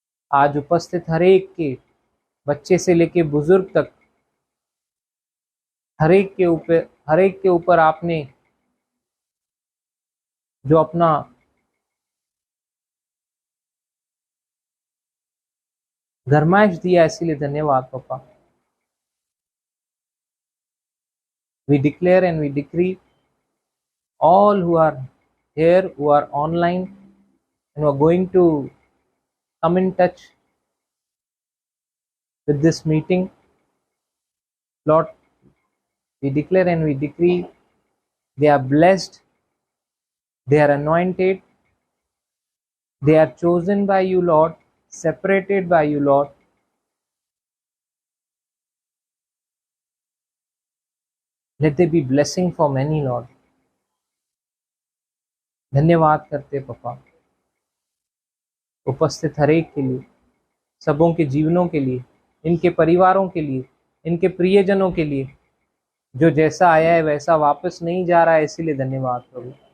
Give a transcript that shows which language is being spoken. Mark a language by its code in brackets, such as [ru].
[hi] आज उपस्थित हर एक के, बच्चे से लेके बुजुर्ग तक, हर एक के ऊपर आपने जो अपना गरमाइश दिया, इसीलिए धन्यवाद पापा। [en] We declare and we decree all who are here, who are online, and who are going to come in touch with this meeting, Lord, we declare and we decree they are blessed, they are anointed, They are chosen by you, Lord, separated by you, Lord. Let there be blessing for many, Lord. [hi] धन्यवाद करते पापा उपस्थित हर एक के लिए, सबों के जीवनों के लिए, इनके परिवारों के लिए, इनके प्रियजनों के लिए। जो जैसा आया है वैसा वापस नहीं जा रहा है, इसीलिए धन्यवाद प्रभु।